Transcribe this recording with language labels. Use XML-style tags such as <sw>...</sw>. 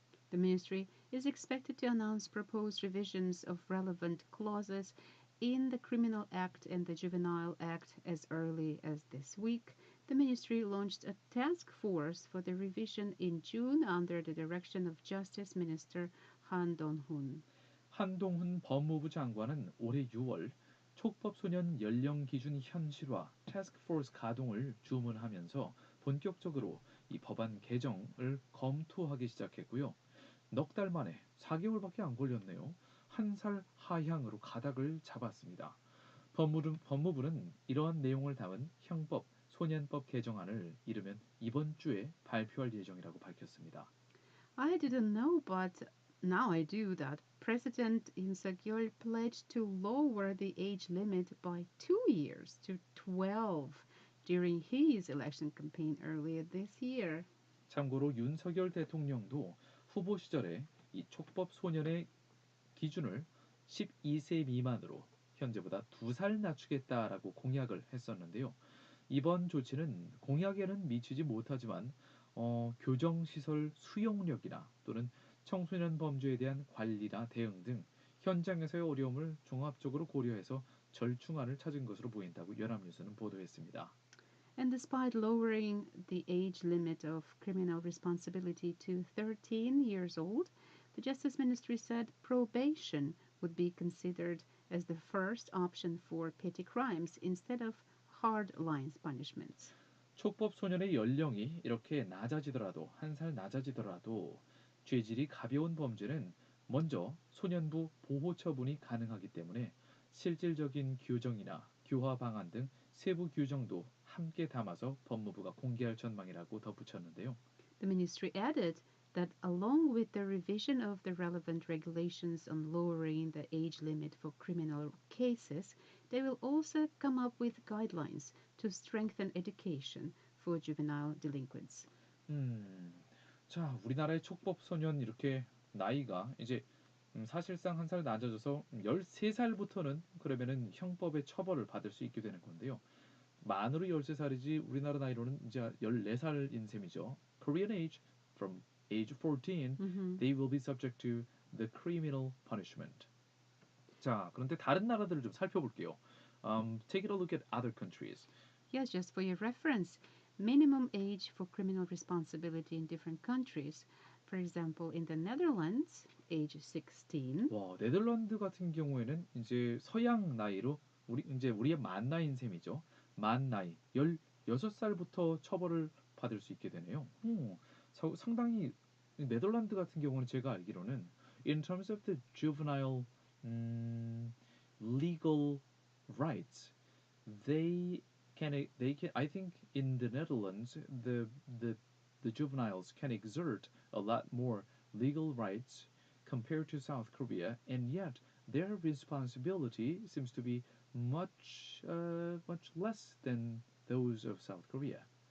<en>The ministry is expected to announce proposed revisions of relevant clauses in the Criminal Act and the Juvenile Act as early as this week. The ministry launched a task force for the revision in June under the direction of Justice Minister Han Dong-hun.</en> <ko>한동훈 법무부 장관은 올해 6월 촉법소년 연령 기준 현실화 태스크포스 가동을 주문하면서 본격적으로 이 법안 개정을 검토하기 시작했고요. 넉 달 만에 4개월밖에 안 걸렸네요. 한 살 하향으로 가닥을 잡았습니다. 법무부는 이러한 내용을 담은 형법, 소년법 개정안을 이르면 이번 주에 발표할 예정이라고 밝혔습니다.</ko> <en>I didn't know, but now I do that President Yoon Suk-yeol pledged to lower the age limit by 2 years to 12 during his election campaign earlier this year.</en> <ko>참고로 윤석열 대통령도 후보 시절에 이 촉법 소년의 기준을 12세 미만으로 현재보다 2살 낮추겠다라고 공약을 했었는데요. 이번 조치는 공약에는 미치지 못하지만 교정시설 수용력이나 또는 청소년 범죄에 대한 관리나 대응 등 현장에서의 어려움을 종합적으로 고려해서 절충안을 찾은 것으로 보인다고 연합뉴스는 보도했습니다.</ko> <en>And despite lowering the age limit of criminal responsibility to 13 years old, the Justice Ministry said probation would be considered as the first option for petty crimes instead of hard line punishments.</en> <ko>촉법 소년의 연령이 이렇게 낮아지더라도 한 살 낮아지더라도 죄질이 가벼운 범죄는 먼저 소년부 보호 처분이 가능하기 때문에 실질적인 교정이나 교화 방안 등 세부 규정도 함께 담아서 법무부가 공개할 전망이라고 덧붙였는데요.</ko> <en>The ministry added that along with the revision of the relevant regulations on lowering the age limit for criminal cases, they will also come up with guidelines to strengthen education for juvenile delinquents.</en> <ko>자, 우리나라의 촉법 소년 이렇게 나이가 이제 사실상 한 살 낮아져서 13살부터는 그러면은 형법의 처벌을 받을 수 있게 되는 건데요. 만으로 13살이지 우리나라 나이로는 이제 14살인 셈이죠.</ko> <en>Korean age from age 14, they will be subject to the criminal punishment.</en> <ko>자, 그런데 다른 나라들을 좀 살펴볼게요.</ko> <en>Take a look at other countries. Yes, just for your reference, minimum age for criminal responsibility in different countries. For example, in the Netherlands, age 16.</en> <ko>와, 네덜란드 같은 경우에는 이제 서양 나이로 우리의 만 나이인 셈이죠. 만 나이 16살부터 처벌을 받을 수 있게 되네요. 상당히 네덜란드 같은 경우는 제가 알기로는</ko> <en>in terms of the juvenile legal rights, they can I think in the Netherlands the juveniles can exert a lot more legal rights compared to South Korea, and yet their responsibility seems to be much less than those of South Korea.</en>